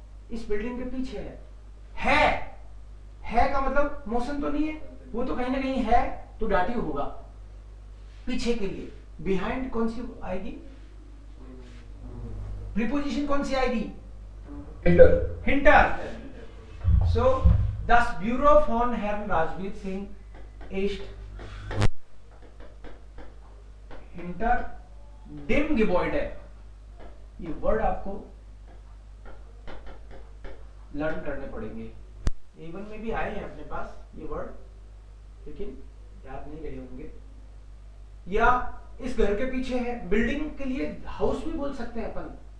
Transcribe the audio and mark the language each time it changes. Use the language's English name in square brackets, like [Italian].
[Hindi] इस बिल्डिंग के पीछे है का मतलब मोशन तो नहीं है, वो तो कहीं ना कहीं है, तो डाटिव होगा पीछे के लिए। बिहाइंड कौन सी आएगी, प्रीपोजिशन कौन सी आएगी, हिंटर। [German] सो das Büro von Herrn Rajbir Singh ist hinter dem Gebäude। [Hindi] ये वर्ड आपको लर्न करने पड़ेंगे। A1 में भी आए हैं अपने पास ये वर्ड, लेकिन याद नहीं रहे होंगे। या इस घर के पीछे है, बिल्डिंग के लिए हाउस भी बोल सकते हैं अपन।